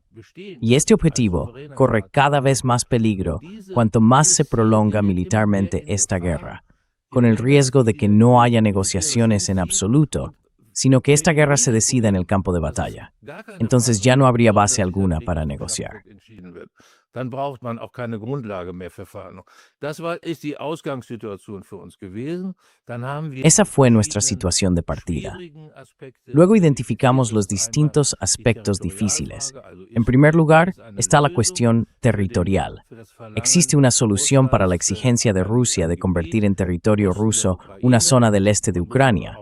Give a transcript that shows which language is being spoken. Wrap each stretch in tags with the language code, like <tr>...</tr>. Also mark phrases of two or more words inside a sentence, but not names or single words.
<es>Y este objetivo corre cada vez más peligro cuanto más se prolonga militarmente esta guerra, con el riesgo de que no haya negociaciones en absoluto, sino que esta guerra se decida en el campo de batalla. Entonces ya no habría base alguna para negociar.</es> <de>Dann braucht man auch keine Grundlage mehr für Verhandlungen. Ist die Ausgangssituation für uns gewesen. Dann haben wir</de> <es>Esa fue nuestra situación de partida. Luego identificamos los distintos aspectos difíciles. En primer lugar, está la cuestión territorial. Existe una solución para la exigencia de Rusia de convertir en territorio ruso una zona del este de Ucrania.</es>